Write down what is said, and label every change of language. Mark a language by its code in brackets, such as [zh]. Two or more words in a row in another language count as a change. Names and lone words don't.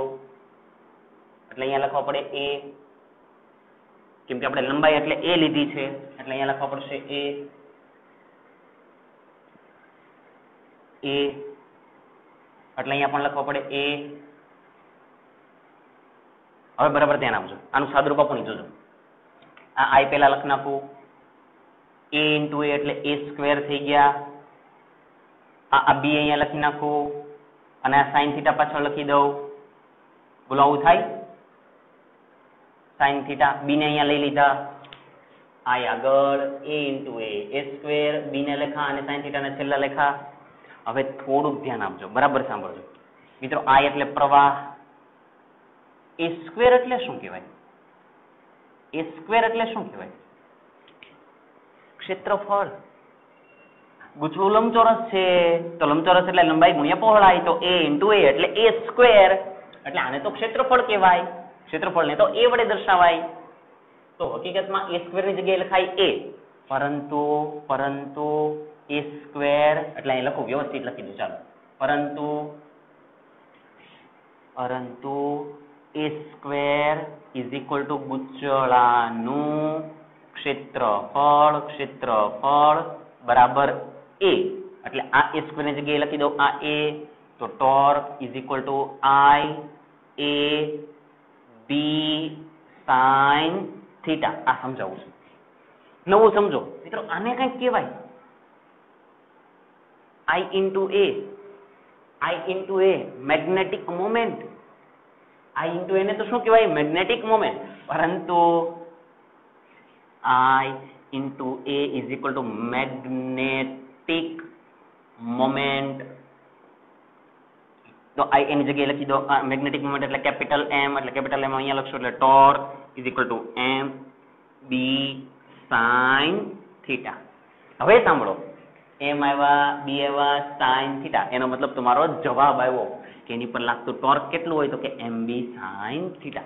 [gu] એટલે અહીંયા લખવા પડે a, કેમ કે આપણે લંબાઈ એટલે a લીધી છે એટલે અહીંયા લખવા પડશે a. એટલે અહીંયા પણ લખવા પડે a. હવે બરાબર ધ્યાન આપજો. આનું સાદુરૂપ આપો જોજો. આ i પહેલા લખ નાખું. [en] a into a [gu] એટલે a સ્ક્વેર થઈ ગયા. આ b અહીંયા લખી નાખું અને આ sin થીટા પાછળ લખી દઉં. બોલો આવું થાય? sin થીટા b ને અહીંયા લઈ લીધા, i આગળ, [en] a into a [gu] સ્ક્વેર, b ને લખા અને sin થીટા ને છેલ્લા લખા. હવે થોડુંક ધ્યાન આપજો, બરાબર સાંભળજો મિત્રો. i એટલે પ્રવાહ, a સ્ક્વેર એટલે શું કહેવાય? a સ્ક્વેર એટલે શું કહેવાય? ક્ષેત્રફળ. ગૂંચળું લંબચોરસ છે તો લંબચોરસ એટલે લંબાઈ ગુણ્યા પહોળાઈ, તો [en] a into a [gu] એટલે a સ્ક્વેર, એટલે આને તો ક્ષેત્રફળ કહેવાય, ક્ષેત્રફળને તો a વડે દર્શાવાય. તો હકીકતમાં a સ્ક્વેર ની જગ્યાએ લખાય a, પરંતુ a સ્ક્વેર એટલે અહીં લખું, વ્યવસ્થિત લખી દઉં ચાલો, પરંતુ [en] a square is equal to [gu] ગૂંચળાનું ક્ષેત્રફળ બરાબર a, એટલે આ a સ્ક્વેર ની જગ્યાએ લખી દઉં આ a, તો [en] torque is equal to [gu] I a b sin થીટા. આ સમજાવું છું, નવું સમજો મિત્રો. આને કંઈક કહેવાય [en] I into a magnetic moment. I into a [gu] ને તો શું કહેવાય? [en] magnetic moment. પરંતુ I into a is equal to magnetic moment. [gu] તો I એની જગ્યાએ લખી દો [en] magnetic moment [gu] એટલે કેપિટલ M, એટલે કેપિટલ M અહીંયા લખશો એટલે [en] torque is equal to [gu] M B sin થીટા. હવે સાંભળો, M આવ્યા, B આવ્યા, sin થીટા, એનો મતલબ તમારો જવાબ આવ્યો કે એની પર લાગતું ટોર્ક કેટલું હોય, તો કે MB sin થીટા.